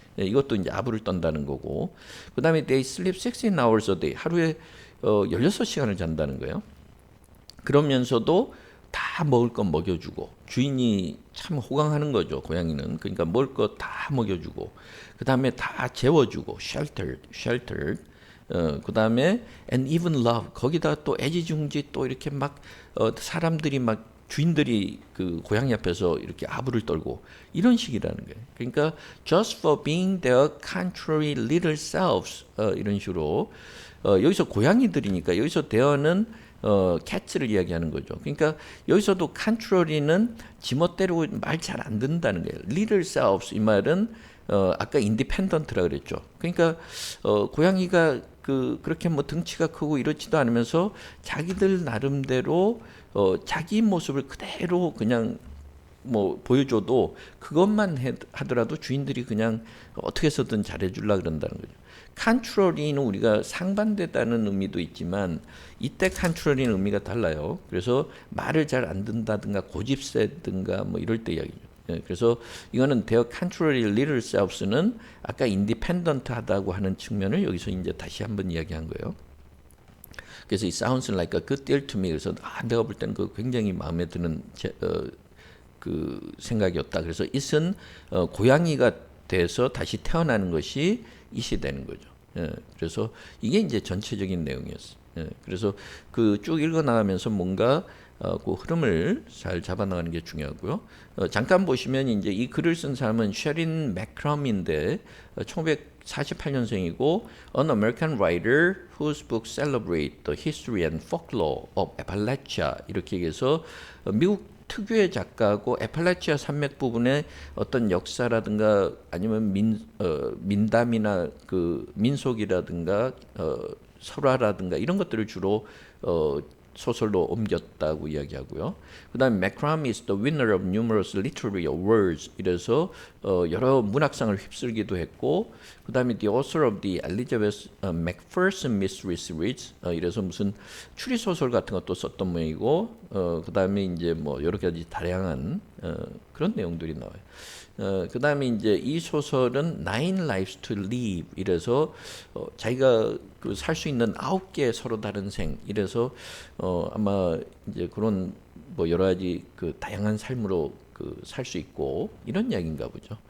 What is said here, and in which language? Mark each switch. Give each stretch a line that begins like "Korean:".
Korean: 이것도 이제 아부를 떤다는 거고, 그 다음에
English: they sleep 16 hours a day
Korean: 하루에 16시간을 잔다는 거예요. 그러면서도 다 먹을 건 먹여주고, 주인이 참 호강하는 거죠. 고양이는. 그러니까 먹을 거 다 먹여주고, 그 다음에 다 재워주고, sheltered. 그 다음에
English: and even love.
Korean: 거기다 또 애지중지 또 이렇게 막 사람들이 막 주인들이 그 고양이 앞에서 이렇게 아부를 떨고 이런 식이라는 거예요. 그러니까
English: just for being their contrary little selves
Korean: 이런 식으로 여기서 고양이들이니까 여기서 대어는 cat를 이야기하는 거죠. 그러니까 여기서도 contrary는 지멋대로 말 잘 안 듣는다는 거예요.
English: little selves
Korean: 이 말은 아까 independent라 그랬죠. 그러니까 고양이가 그렇게 뭐 등치가 크고 이렇지도 않으면서 자기들 나름대로 자기 모습을 그대로 그냥 뭐 보여줘도 그것만 하더라도 주인들이 그냥 어떻게 해서든 잘해주려 그런다는 거죠. 컨트롤이는 우리가 상반되다는 의미도 있지만 이때 컨트롤이는 의미가 달라요. 그래서 말을 잘 안 듣는다든가 고집세든가 뭐 이럴 때 이야기죠. 그래서 이거는
English: their controlling little selves
Korean: 는 아까 independent하다고 하는 측면을 여기서 이제 다시 한번 이야기한 거예요. 그래서 이
English: sounds like a good deal to me.
Korean: 그래서 내가 볼 때는 그 굉장히 마음에 드는 그 생각이었다. 그래서 it은 고양이가 돼서 다시 태어나는 것이 it이 되는 거죠. 그래서 이게 이제 전체적인 내용이었어요. 그래서 그 쭉 읽어 나가면서 뭔가 그 흐름을 잘 잡아 나가는 게 중요하고요. 잠깐 보시면 이제 이 글을 쓴 사람은 셰린 맥크럼인데 1948년생이고
English: an American writer whose books celebrate the history and folklore of Appalachia
Korean: 이렇게 해서 미국 특유의 작가고 에팔라치아 산맥 부분의 어떤 역사라든가 아니면 민담이나 그 민속이라든가 설화라든가 이런 것들을 주로 소설로 옮겼다고 이야기하고요. 그다음에
English: 맥크럼 is the winner of numerous literary awards.
Korean: 이래서 여러 문학상을 휩쓸기도 했고, 그다음에
English: the author of the Elizabeth Macpherson mystery series.
Korean: 이래서 무슨 추리 소설 같은 것도 썼던 모양이고, 그다음에 이제 뭐 여러 가지 다양한 그런 내용들이 나와요. 그다음에 이제 이 소설은 Nine Lives to Live 이래서 자기가 그 살 수 있는 9개의 서로 다른 생 이래서 아마 이제 그런 뭐 여러 가지 그 다양한 삶으로 그 살 수 있고 이런 이야기인가 보죠.